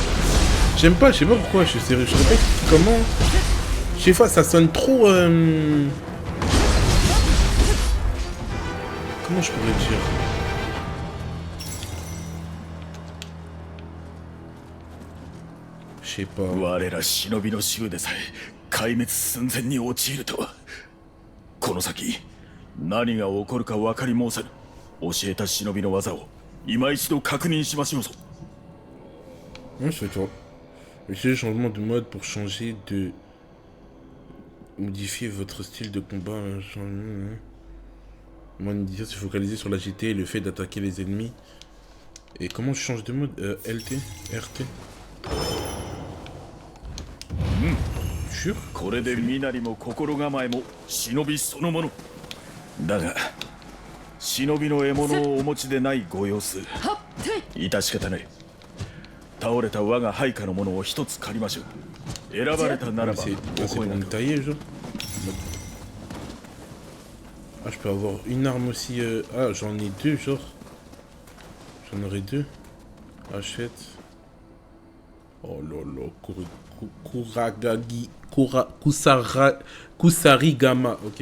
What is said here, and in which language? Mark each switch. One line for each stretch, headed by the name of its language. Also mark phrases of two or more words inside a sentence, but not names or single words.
French: J'aime pas, je sais pas pourquoi, je sais pas comment. Je sais pas, ça sonne trop... Comment je pourrais dire? Je sais pas.
Japanese: 我ら忍びの衆でさえ壊滅寸前に陥るとは。この先何が起こるか分かり申せぬ。教えた忍びの技を今一度確認しましょうぞ。
French: Ouais, je fais toi. Utilisez le changement de mode pour changer de... Modifier votre style de combat. Moi, se focaliser sur l'agilité et le fait d'attaquer les ennemis. Et comment je change de mode? LT? RT? Sûr?
Japanese: これで身なりも心構えも忍びそのもの。だが忍びの獲物をお持ちでないご様子。致し方ない。倒れた我が配下のものを一つ借りましょう。選ばれたならば
French: C'est pour me tailler, genre. Ah, je peux avoir une arme aussi. Ah, j'en ai deux, genre. J'en aurai deux. Achète. Oh là là, Kusarigama. Ok.